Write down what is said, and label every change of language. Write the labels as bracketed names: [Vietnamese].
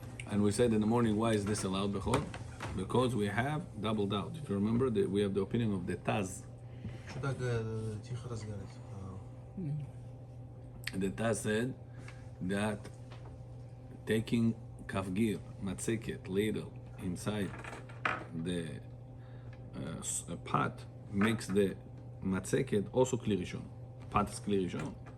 [English] And we said in the morning, why is this allowed, Bechor? Because we have double doubt. If you remember, we have the opinion of the Taz. [Russian] Что так тихо разговаривать? [English] The Taz said that taking kafgir, matzeket, ladle, inside the pot makes the matzeket also kli rishon. Pot is kli rishon.